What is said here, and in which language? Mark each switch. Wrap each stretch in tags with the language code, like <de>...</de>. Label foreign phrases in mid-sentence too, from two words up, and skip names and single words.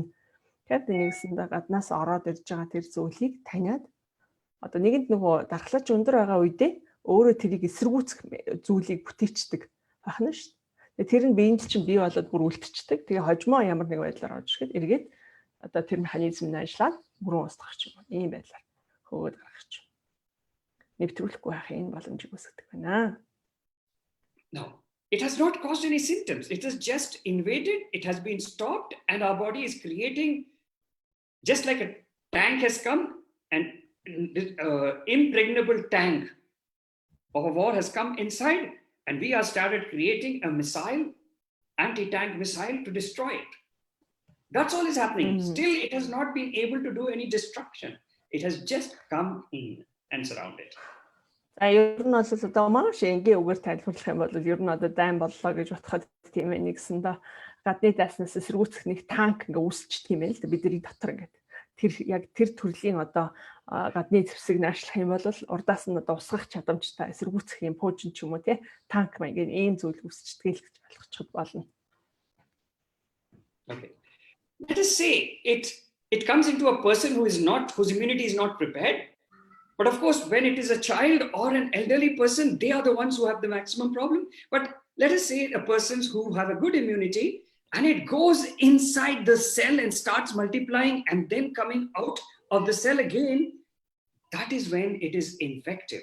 <mn>Тэгэхээр нэгсэндээ гаднаас ороод ирж байгаа тэр зүйлийг таниад одоо нэгэнд нөгөө дархлаач өндөр байгаа үедээ өөрөө тэрийг эсэргүүцэх зүйлийг бүтээчдэг байна шүү дээ. Тэр нь биеинд чинь бий болоод бүр үлдчихдэг. Тэгээ хожмоо ямар нэг байдлаар орж ирэхэд эргээд одоо тэр механизм нь ажиллаад бүрэн устгах ч юм уу. Ийм байдлаар хөөгд гаргах ч. Нэвтрүүлэхгүй байх энэ боломжийг үүсгдэг байна.</mn> <en>No, it has not caused any symptoms. It has just invaded, it has been stopped, and our body is creating, just like a tank has come, an impregnable tank of a war has come inside, and we have started creating a missile, anti-tank missile to destroy it. That's all is happening. Still, it has not been able to do any destruction. It has just come in and surrounded.</en> <mn>Ер нь бол одоо маш энгийн үгээр тайлбарлах юм бол ер нь одоо дайн боллоо гэж бодоход тийм ээ нэгсэн доо гадны дайснаас эсэргүүцэх нэг танк ингээ үүсчихдэг юм байна л да бидний дотор ингээд тэр яг тэр төрлийн одоо гадны зэвсэг наашлах юм бол урдаас нь одоо усгах чадамжтай эсэргүүцэх юм пуужин ч юм уу тий танк маягийн ийм зүйл үүсчихдэг л гэж ойлгочиход болно.</mn> <en>Okay. Let us say it comes into a person whose immunity is not prepared. But of course, when it is a child or an elderly person, they are the ones who have the maximum problem. But let us say a person who have a good immunity and it goes inside the cell and starts multiplying and then coming out of the cell again, that is when it is infective.</en>